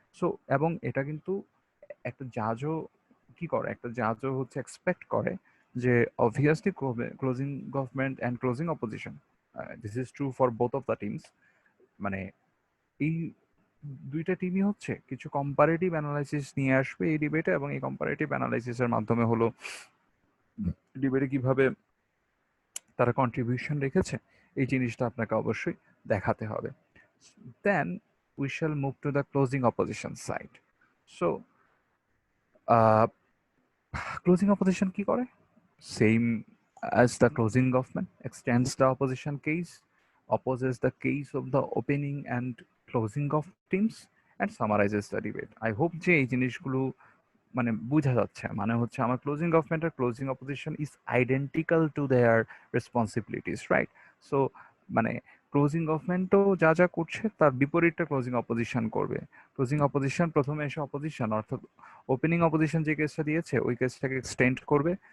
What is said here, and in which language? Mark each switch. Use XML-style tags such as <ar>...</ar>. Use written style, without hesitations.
<bn>So এবং এটা কিন্তু একটা জাজও কি করে, একটা জাজও হচ্ছে এক্সপেক্ট করে যে obviously closing government and closing opposition,</bn> <en>this is true for both of the teams,</en> <bn>মানে এই দুইটা টিমই হচ্ছে কিছু কম্পারেটিভ অ্যানালাইসিস নিয়ে আসবে এই ডিবেটে, এবং এই কম্পারেটিভ অ্যানালাইসিসের মাধ্যমে হলো ডিবেটে কিভাবে তারা কন্ট্রিবিউশন রেখেছে এই জিনিসটা আপনাকে অবশ্যই দেখাতে হবে।</bn> <en>Then we shall move to the closing opposition side. So closing opposition কি করে? Same as the closing government, extends the opposition case, opposes the case of the opening and closing of teams, and summarizes the debate. I hope</en> <bn>যে এই জিনিসগুলো মানে বোঝা যাচ্ছে। মানে হচ্ছে আমার closing government আর closing opposition</bn> <en>is identical to their responsibilities,</en> <bn>right? So মানে ক্লোজিং গভর্নমেন্টও যা যা করছে তার বিপরীতটা ক্লোজিং অপোজিশন করবে। ক্লোজিং অপোজিশন প্রথমে এসে অপোজিশন অর্থাৎ ওপেনিং অপোজিশন যে কেসটা দিয়েছে ওই কেসটাকে এক্সটেন্ড করবে।</bn>